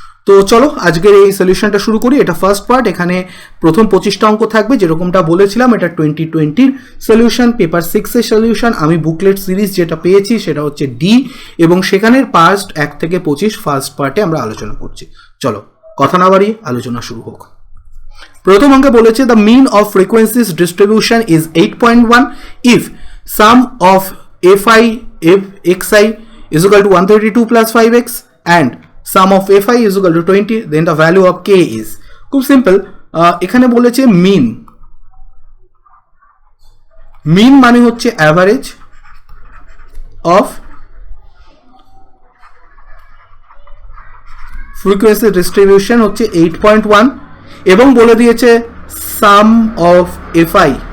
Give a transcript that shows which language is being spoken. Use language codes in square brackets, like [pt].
[bn] তো চলো আজকের এই সলিউশনটা শুরু করি। এটা ফার্স্ট পার্ট। এখানে প্রথম 25টা অঙ্ক থাকবে, যেরকমটা বলেছিলাম এটা 2020-র সলিউশন, পেপার 6-এর সলিউশন। আমি বুকলেট সিরিজ যেটা পেয়েছি সেটা হচ্ছে ডি, এবং সেখানের পাস্ট 1 থেকে 25 ফার্স্ট পার্টে আমরা আলোচনা করছি। চলো কথা না বাড়িয়ে আলোচনা শুরু হোক। প্রথম অঙ্কে বলেছে [en] The mean of frequencies distribution is 8.1 if sum of fi xi is equal to 132 plus 5x and sum of fi is equal to 20, then the value of k is। [bn] খুব সিম্পল। এখানে বলেছে মিন। মিন মানে হচ্ছে অ্যাভারেজ অফ ফ্রিকোয়েন্সি ডিস্ট্রিবিউশন হচ্ছে 8.1 এবং বলে দিয়েছে সাম of fi।